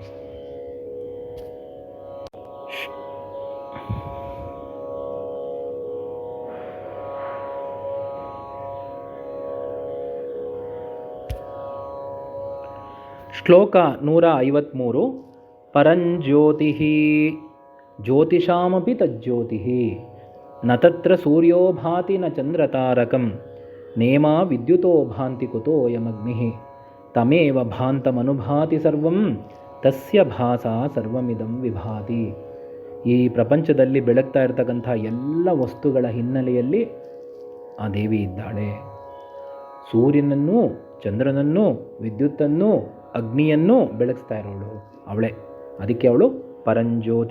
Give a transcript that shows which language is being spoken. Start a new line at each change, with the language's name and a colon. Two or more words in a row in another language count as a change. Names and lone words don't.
Kannada: ಶ್ಲೋಕ 153.
Sanskrit: ಪರಂಜ್ಯೋತಿ ಜ್ಯೋತಿಷಾಮಪಿ ತಜ್ಜ್ಯೋತಿ ನ ತತ್ರ ಸೂರ್ಯೋ ಭಾತಿ ನ ಚಂದ್ರತಾರಕಂ ನೇಮಾ ವಿದ್ಯುತೋ ಭಾಂತಿ ಕುತೋ ಯಮಗ್ನಿ ತಮೇವ ಭಾಂತಮನುಭಾತಿ ಸರ್ವಂ ತಸ್ಯ ಭಾಸಾ ಸರ್ವಮಿದಂ ವಿಭಾತಿ.
Kannada: ಈ ಪ್ರಪಂಚದಲ್ಲಿ ಬೆಳಗ್ತಾ ಇರತಕ್ಕಂಥ ಎಲ್ಲ ವಸ್ತುಗಳ ಹಿನ್ನೆಲೆಯಲ್ಲಿ ಆ ದೇವಿ ಇದ್ದಾಳೆ. ಸೂರ್ಯನನ್ನು, ಚಂದ್ರನನ್ನು, ವಿದ್ಯುತ್ತನ್ನು, ಅಗ್ನಿಯನ್ನು ಬೆಳಗಿಸ್ತಾ ಇರೋಳು ಅವಳೇ. ಅದಕ್ಕೆ ಅವಳು ಪರಂಜ್ಯೋತಿ.